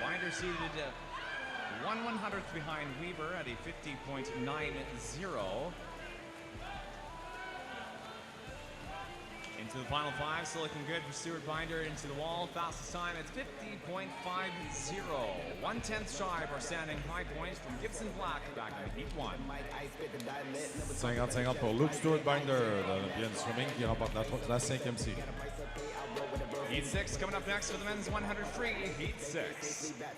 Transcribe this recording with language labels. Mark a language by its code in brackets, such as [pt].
[en] Binder seated 1/100th behind Weaver at a 50.90. Into the final 5, still looking good for Stewart Binder into the wall. Fastest time at 50.50. 1/10 shy of our standing high point from Gibson Black back in Heat 1. [fr] 50-50 pour Luke Stewart Binder de l'Olympian Swimming qui remporte la 5e série. [en] Heat 6 coming up next for the men's 100 free. Heat 6.